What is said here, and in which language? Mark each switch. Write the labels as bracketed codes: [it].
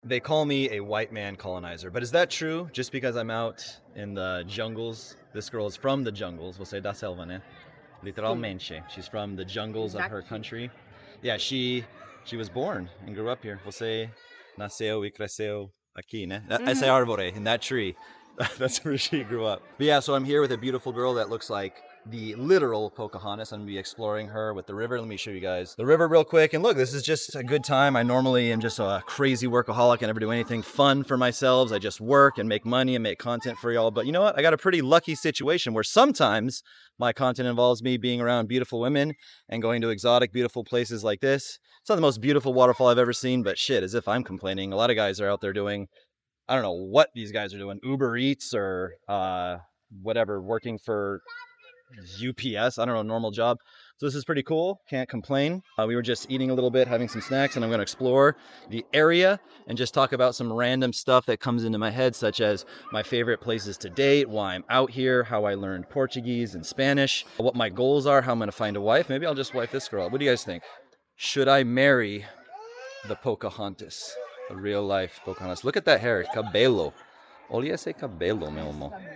[en] They call me a white man colonizer, but is that true? Just because I'm out in the jungles? This girl is from the jungles. [pt] Você é da selva, né? Literalmente. [en] She's from the jungles of her country. Yeah, she was born and grew up here. [pt] Você nasceu e cresceu aqui, né? Essa árvore, [en] in that tree. That's where she grew up. But yeah, so I'm here with a beautiful girl that looks like the literal Pocahontas. I'm gonna be exploring her with the river. Let me show you guys the river real quick. And look, this is just a good time. I normally am just a crazy workaholic. I never do anything fun for myself. I just work and make money and make content for y'all. But you know what? I got a pretty lucky situation where sometimes my content involves me being around beautiful women and going to exotic, beautiful places like this. It's not the most beautiful waterfall I've ever seen, but shit, as if I'm complaining. A lot of guys are out there doing, I don't know what these guys are doing, Uber Eats or whatever, working for UPS, I don't know, normal job. So this is pretty cool, can't complain. We were just eating a little bit, having some snacks, and I'm gonna explore the area and just talk about some random stuff that comes into my head, such as my favorite places to date, why I'm out here, how I learned Portuguese and Spanish, what my goals are, how I'm gonna find a wife. Maybe I'll just wife this girl. What do you guys think? Should I marry the Pocahontas? The real life Pocahontas. Look at that hair, cabelo. [pt] Olha esse cabelo, meu amor.